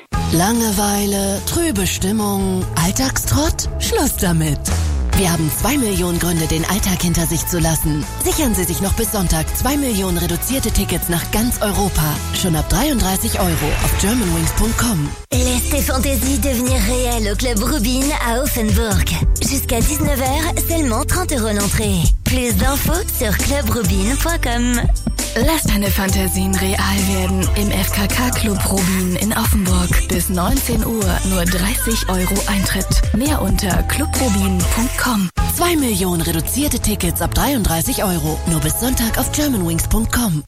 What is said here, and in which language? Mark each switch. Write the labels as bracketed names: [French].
[German] Langeweile, trübe Stimmung, Alltagstrott? Schluss damit! Wir haben 2 Millionen Gründe, den Alltag hinter sich zu lassen. Sichern Sie sich noch bis Sonntag 2 Millionen reduzierte Tickets nach ganz Europa. Schon ab 33 Euro auf germanwings.com. [French] Laissez Fantasy devenir réel au Club Rubin à Offenburg. Jusqu'à 19h, seulement 30 Euro l'entrée. Plus d'infos sur clubrubin.com. [German] Lass deine Fantasien real werden im FKK-Club Rubin in Offenburg. Bis 19 Uhr nur 30 Euro Eintritt. Mehr unter clubrubin.com. 2 Millionen reduzierte Tickets ab 33 Euro. Nur bis Sonntag auf germanwings.com.